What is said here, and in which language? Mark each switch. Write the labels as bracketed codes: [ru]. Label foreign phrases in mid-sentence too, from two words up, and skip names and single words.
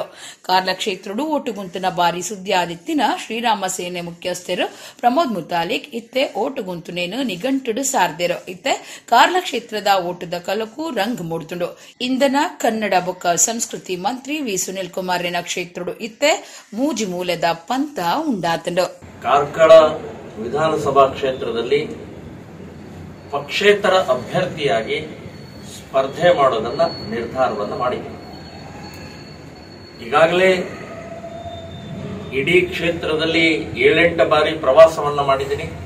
[tcy] ಕಾರ್ಲ ಕ್ಷೇತ್ರಡು ಓಟು ಗುಂತುನ ಬಾರಿ ಸುದ್ದಿ ಆದಿತ್ತಿನ ಶ್ರೀರಾಮ ಸೇನೆ ಮುಖ್ಯಸ್ಥರು ಪ್ರಮೋದ್ ಮುತಾಲಿಕ್ ಇತ್ತೆ ಓಟು ಗುಂತುನೇನು ನಿಘಂಟುಡು ಸಾರ್ದೆರೋ. ಇತ್ತೆ ಕಾರ್ಲ ಕ್ಷೇತ್ರದ ಓಟದ ಕಲಕು ರಂಗ್ ಮೂಡ್ತುಂಡು. ಇಂಧನ ಕನ್ನಡ ಬೊಕ್ಕ ಸಂಸ್ಕೃತಿ ಮಂತ್ರಿ ವಿ ಸುನಿಲ್ ಕುಮಾರ್ನ ಕ್ಷೇತ್ರಡು ಇತ್ತೆ ಮೂಜಿ ಮೂಲದ ಪಂತ ಉಂಡಾತಂಡು. [kn] ಕಾರ್ಕಳ ವಿಧಾನಸಭಾ ಕ್ಷೇತ್ರದಲ್ಲಿ ಪಕ್ಷೇತರ ಅಭ್ಯರ್ಥಿಯಾಗಿ ಸ್ಪರ್ಧೆ ಮಾಡೋದನ್ನ ನಿರ್ಧಾರವನ್ನು ಮಾಡಿದ್ದೀನಿ. ಈಗಾಗಲೇ ಇಡೀ ಕ್ಷೇತ್ರದಲ್ಲಿ 7-8 ಬಾರಿ ಪ್ರವಾಸವನ್ನ ಮಾಡಿದ್ದೀನಿ.